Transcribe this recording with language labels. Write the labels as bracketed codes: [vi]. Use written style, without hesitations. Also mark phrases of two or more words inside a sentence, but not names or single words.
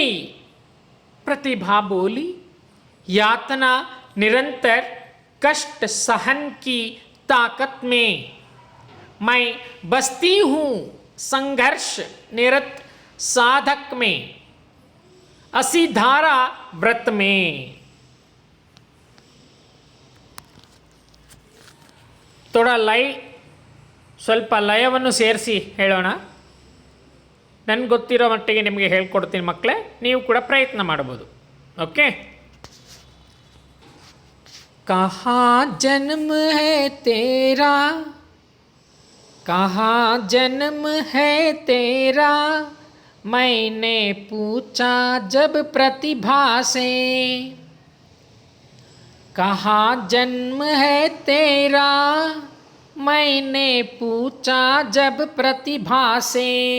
[hi] प्रतिभा बोली, यातना निरंतर कष्ट सहन की ताकत में, मैं बसती हूँ संघर्ष निरत साधक में, असीधारा व्रत में। [kn] थोड़ा ಸ್ವಲ್ಪ ಲಯವನ್ನು ಸೇರಿಸಿ ಹೇಳೋಣ. ನನಗೆ ಗೊತ್ತಿರೋ ಮಟ್ಟಿಗೆ ನಿಮಗೆ ಹೇಳ್ಕೊಡ್ತೀನಿ ಮಕ್ಕಳೇ, ನೀವು ಕೂಡ ಪ್ರಯತ್ನ ಮಾಡ್ಬೋದು. ಓಕೆ. [hi] कहाँ जन्म है तेरा, कहाँ जन्म है तेरा, मैंने पूछा जब प्रतिभा से। कहाँ जन्म है तेरा, मैंने पूछा जब प्रतिभा से।